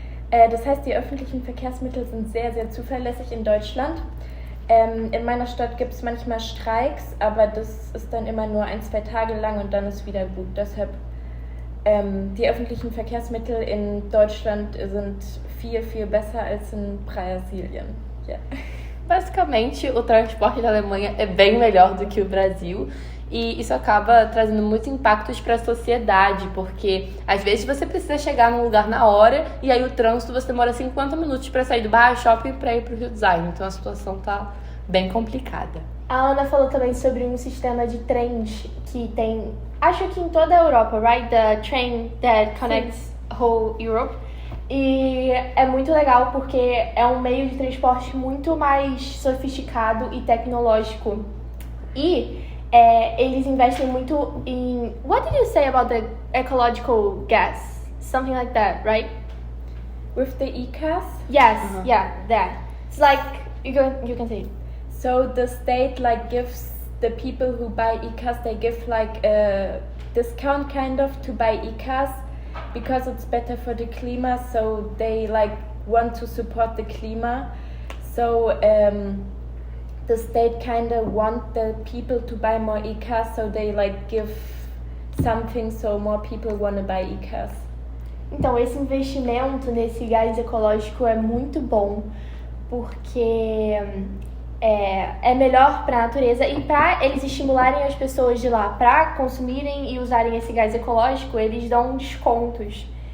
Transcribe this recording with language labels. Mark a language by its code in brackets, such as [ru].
[de] Das heißt, die öffentlichen Verkehrsmittel sind sehr, sehr zuverlässig in Deutschland. In meiner Stadt gibt es manchmal Streiks, aber das ist dann immer nur 1-2 Tage lang und dann ist wieder gut. Deshalb die öffentlichen Verkehrsmittel in Deutschland sind viel, viel besser als in Brasilien. Yeah. [pt] Basicamente, o transporte da Alemanha é bem melhor do que o Brasil e isso acaba trazendo muitos impactos para a sociedade, porque às vezes você precisa chegar num lugar na hora e aí o trânsito você demora 50 minutos para sair do bar shopping para ir para o Rio Design, então a situação tá bem complicada. A Ana falou também sobre um sistema de trens que tem, acho que em toda a Europa, right? [en] The train that connects whole Europe. [pt] E é muito legal porque é um meio de transporte muito mais sofisticado e tecnológico. E eles investem muito em... [en] What did you say about the ecological gas? Something like that, right? With the e-cars? Yes, yeah, that. It's like, you can say it. So the state like gives the people who buy e-cars, they give like a discount kind of to buy e-cars because it's better for the climate, so they like want to support the climate. So the state kind of want the people to buy more e-cars, so they like give something so more people want to buy e-cars. [pt] Então, esse investimento nesse gás ecológico é muito bom, porque é melhor para a natureza e para eles estimularem as pessoas de lá para consumirem e usarem esse gás ecológico, eles dão descontos.